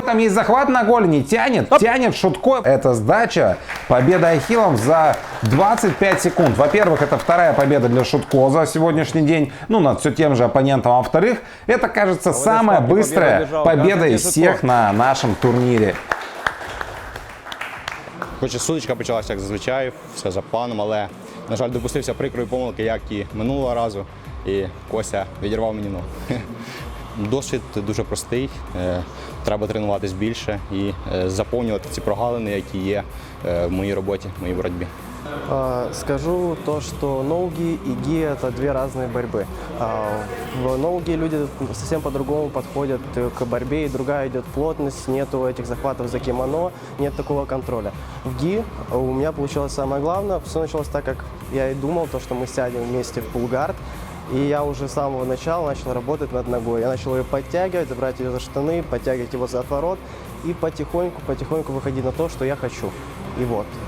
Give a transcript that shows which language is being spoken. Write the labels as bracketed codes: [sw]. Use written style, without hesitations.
[ru] Там есть захват на голени, тянет Шутко. Это сдача. Победа ахиллом за 25 секунд. Во-первых, это вторая победа для Шутко за сегодняшний день. Ну, над все тем же оппонентом. А во-вторых, это, кажется, самая быстрая победа из всех на нашем турнірі. [uk] Хоч і сутичка почалася, як зазвичай, все за планом, але, на жаль, допустився прикрої помилки, як і минулого разу, і Костя відірвав мені ногу. Досвід дуже простий, треба тренуватись більше і заповнювати ці прогалини, які є в моїй роботі, в моїй боротьбі. [ru] Скажу то, что ноуги и ги – это две разные борьбы. В ноуги люди совсем по-другому подходят к борьбе, и другая идет плотность, нету этих захватов за кимоно, нет такого контроля. В ги у меня получилось самое главное, все началось так, как я и думал, то, что мы сядем вместе в пулгард, и я уже с самого начала начал работать над ногой. Я начал ее подтягивать, брать ее за штаны, подтягивать его за отворот и потихоньку выходить на то, что я хочу. И вот.